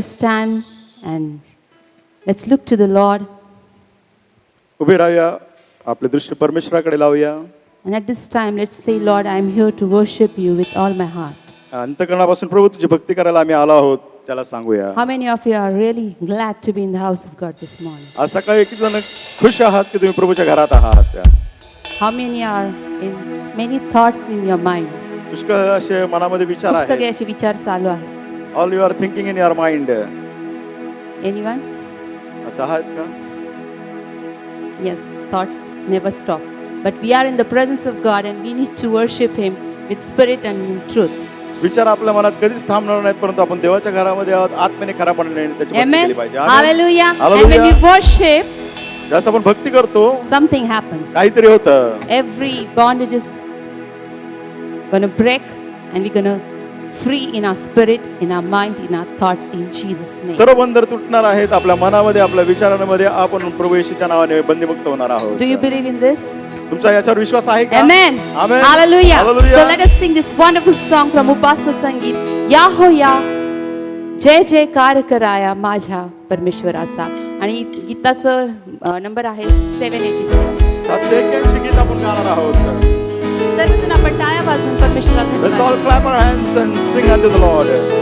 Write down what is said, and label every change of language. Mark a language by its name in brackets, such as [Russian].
[English] us stand and let's look to the Lord. [Marathi] उभे राहूया, आपले दृष्टी परमेश्वराकडे लावूया. [English] And at this time, let's say, Lord, I am here to worship you with all my heart. [Marathi] अंतःकरणापासून प्रभू तुझी भक्ती करायला आम्ही आलो आहोत, त्याला सांगूया. [English] How many of you are really glad to be in the house of God this morning? [Marathi] आज सकाळी किती जण खुश आहात की तुम्ही प्रभूच्या घरात आहात. [English] How many are in many thoughts in your minds? [Marathi] पुष्कळ असे मनामध्ये विचार खूप सगळे आहेत. असे विचार चालू आहेत. [English] All you are thinking in your mind. Anyone? [Marathi] असं आहात का? [English] Yes, thoughts never stop. But we are in the presence of God and we need to worship Him with spirit and in truth. [Marathi] विचार आपल्या मनात कधीच थांबणार नाहीत, परंतु आपण देवाच्या घरामध्ये आहोत, आत्म्याने खरापणाने त्याची भक्ती [English] Amen. [Marathi] केली पाहिजे. [English] Hallelujah. And when Hallelujah. we worship, [Marathi] जसं आपण भक्ती करतो [English] something happens. [Marathi] काहीतरी होतं. [English] Every bondage is going to break and we're going to free in our spirit, in our mind, in our thoughts in Jesus' name. [Marathi] सर्व बंधन तुटणार आहेत. आपल्या मनामध्ये, आपल्या विचारांमध्ये आपण प्रभू येशूच्या नावाने बंदीमुक्त होणार आहोत. [English] Do you believe in this? [Marathi] तुमचा याच्यावर विश्वास आहे का? [English] Amen. Amen. Hallelujah. Hallelujah. So let us sing this wonderful song from Upasana Sangeet. [Marathi] याहोया जय जयकार कराया माझ्या परमेश्वराचा. आणि गीताचं नंबर आहे 786. 781 गीत आपण गाणार आहोत. सर्वजण आपण टाळ्या वाजवून परमेश्वराला [English] Let's [Marathi] धन्यवाद [English] all clap our hands and sing unto the Lord.